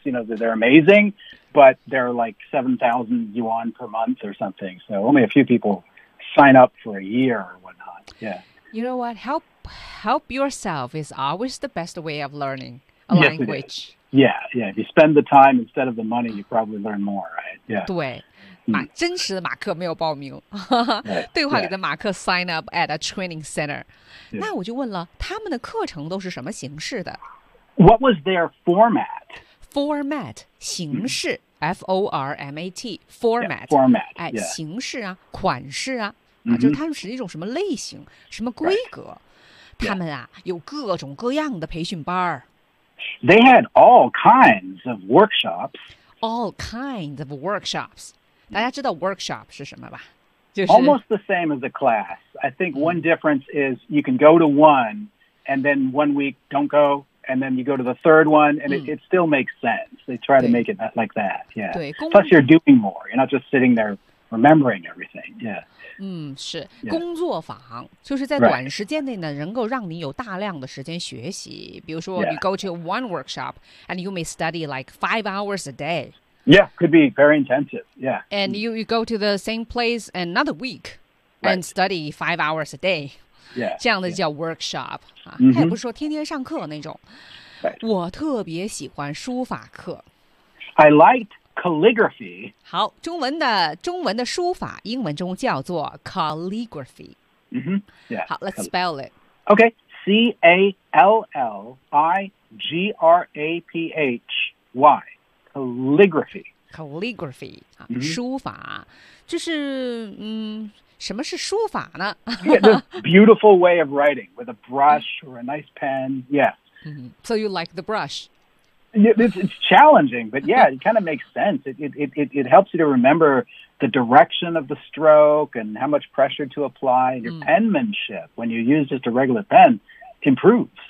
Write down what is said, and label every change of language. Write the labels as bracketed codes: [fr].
[en] You know, they're amazing, but they're like 7,000 yuan per month or something. So only a few people sign up for a year or whatnot. Yeah. You know what? Help yourself is always the best way of learning a language. Yes, it is. Yeah, yeah. If you spend the time instead of the money, you probably learn more, right? Yeah. [zh] 对，真实的马克没有报名。对话里的马克 [en] sign up at a training center. [zh] 那我就问了，他们的课程都是什么形式的？ [en] What was their format? Format, [zh] 形式 [en] F-O-R-M-A-T, format. Yeah, format, [zh] 形式啊，款式啊，就是他们是一种什么类型，什么规格。他们啊，有各种各样的培训班儿。 [en] They had all kinds of workshops. All kinds of workshops. [zh] 大家知道 workshop 是什么吧？就是 [en] almost the same as a class. I think one difference is you can go to one and then 1 week don't go, and then you go to the third one, and it still makes sense. They try to make it like that. Yeah. [zh] 对。 [en] Plus, you're doing more. You're not just sitting there remembering everything. Yeah. [zh] 是 [en] yeah. [zh] 工作坊，就是在短时间内呢， [en] right. [zh] 能够让你有大量的时间学习。比如说 [en] yeah. you go to one workshop and you may study like 5 hours a day. Yeah, could be very intensive. Yeah. And you go to the same place another week and、 right. study 5 hours a day. Yeah. [zh] 这样的叫 workshop、 [en] yeah. [zh] 啊，他也不是说天天上课那种。 [en] Right. [zh] 我特别喜欢书法课。 [en] I liked. Calligraphy. [zh] 好，中文的书法，英文中叫做 calligraphy. [en] Yeah. 好 ，let's spell it. Okay, C-A-L-L-I-G-R-A-P-H-Y, calligraphy. Calligraphy. [zh] 书法，就是什么是书法呢？ [en] Yeah, this beautiful way of writing with a brush or a nice pen. Yeah. So you like the brush? It's challenging, but yeah, it kind of makes sense. It helps you to remember the direction of the stroke and how much pressure to apply. Your penmanship, when you use just a regular pen, improves.